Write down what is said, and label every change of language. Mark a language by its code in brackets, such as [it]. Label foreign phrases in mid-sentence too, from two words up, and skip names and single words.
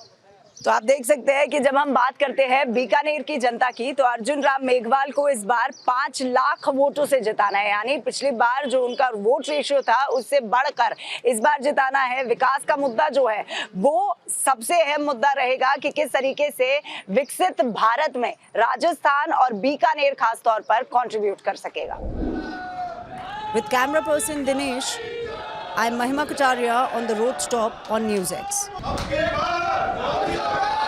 [hi] तो आप देख सकते हैं कि जब हम बात करते हैं बीकानेर की जनता की, तो अर्जुन राम मेघवाल को इस बार 5 लाख वोटों से जिताना है, यानी पिछली बार जो उनका [en] vote ratio [hi] था उससे बढ़कर इस बार जिताना है। विकास का मुद्दा जो है वो सबसे अहम मुद्दा रहेगा कि किस तरीके से विकसित भारत में राजस्थान और बीकानेर खास तौर पर कंट्रीब्यूट कर सकेगा। [en] with camera person Dinesh, I am Mahima Kataria on the road stop on News X.